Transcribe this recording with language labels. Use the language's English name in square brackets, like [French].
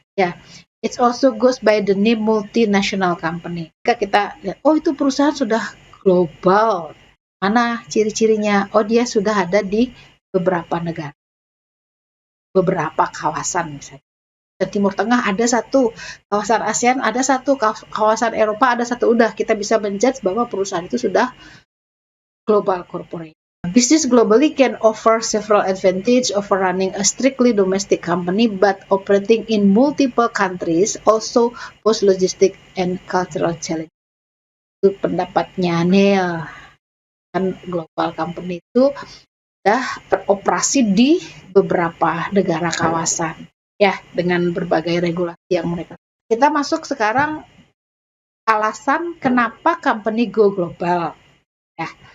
[English] Ya, it also goes by the name multinational company. [Indonesian] Jika kita lihat, oh itu perusahaan sudah global. Mana ciri-cirinya? Oh dia sudah ada di beberapa negara, beberapa kawasan misalnya. Di Timur Tengah ada satu, kawasan ASEAN ada satu, kawasan Eropa ada satu. Udah kita bisa menjudge bahwa perusahaan itu sudah global corporate. [English] Business globally can offer several advantages over running a strictly domestic company, but operating in multiple countries also pose logistic and cultural challenge. [Indonesian] Itu pendapatnya Neil. Kan global company itu sudah beroperasi di beberapa negara kawasan ya dengan berbagai regulasi yang mereka. Kita masuk sekarang alasan kenapa company go global ya.